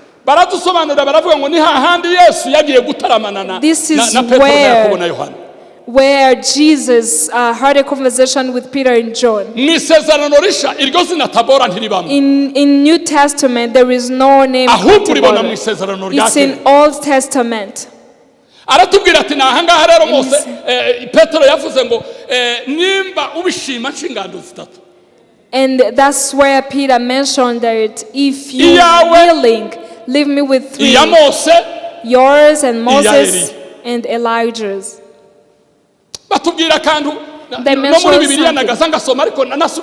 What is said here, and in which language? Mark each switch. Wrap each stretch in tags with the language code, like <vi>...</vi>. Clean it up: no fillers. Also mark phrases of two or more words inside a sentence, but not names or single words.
<en>This is where Jesus had a conversation with Peter and John. In New Testament, there is no name called Tabora. It's in Old Testament.</en> <rw>aratubwira ati nahangaha rero Mose Petero yavuze ngo nimba ubishima nshingando zitatu.</rw> <en>And that's where Peter mentioned that if you are willing, leave me with 3. Yours and Moses and Elijah's. They mentioned something.</en>